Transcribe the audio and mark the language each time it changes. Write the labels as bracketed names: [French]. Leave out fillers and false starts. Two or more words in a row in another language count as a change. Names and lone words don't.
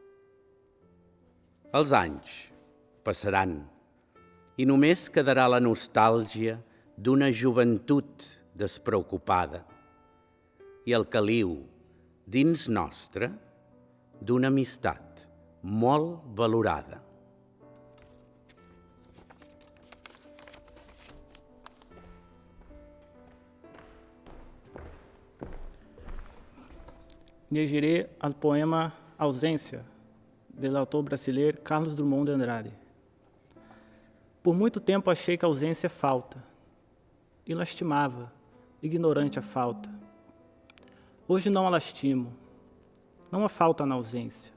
[Catalan] Els anys passaran i només quedarà la nostàlgia d'una joventut despreocupada i el caliu dins nostre d'una amistat molt valorada. Leggeré el poema Ausência, [Portuguese] do autor brasileiro [Catalan] Carlos Drummond de Andrade. [Portuguese] Por muito tempo achei que a ausência é falta, e lastimava, ignorante a falta. Hoje não a lastimo, não há falta na ausência.